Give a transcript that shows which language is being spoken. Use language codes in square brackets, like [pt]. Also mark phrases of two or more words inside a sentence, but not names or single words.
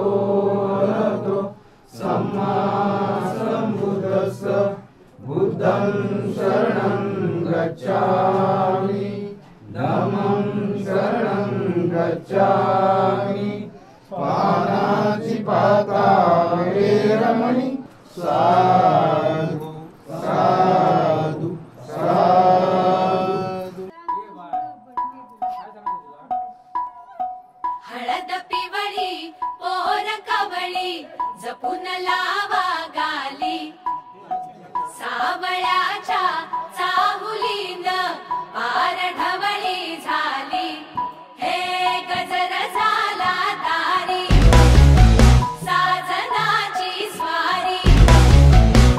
[pi] अरहतो सम्मा सम्बुद्धस्स बुद्धं शरणं गच्छामि धम्मं शरणं गच्छामि पानातिपाता वेरमणि साधु साधु साधु [mr] हळद पिवळी पोर कवळी जपून लावा गाली सावळ्याच्या चाहुलीन पार ढवळी झाली हे गजर झाला तारी साजनाची स्वारी